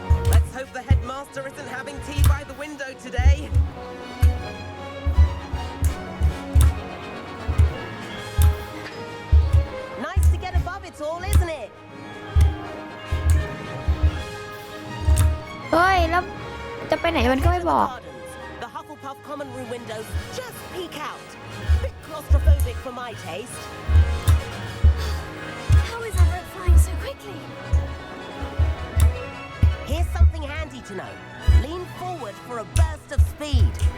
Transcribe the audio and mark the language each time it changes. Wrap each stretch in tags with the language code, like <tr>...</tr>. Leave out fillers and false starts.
<en>Let's hope the headmaster isn't having tea by the window today. Nice to get above it all, isn't it?</en> <th>เฮ้ย แล้วจะไปไหนมันก็ไม่บอก</th> <en>The Hufflepuff common room windows just peek out. Bit claustrophobic for my taste. How is Everett flying so quickly? Here's something handy to know. Lean forward for a burst of speed.</en>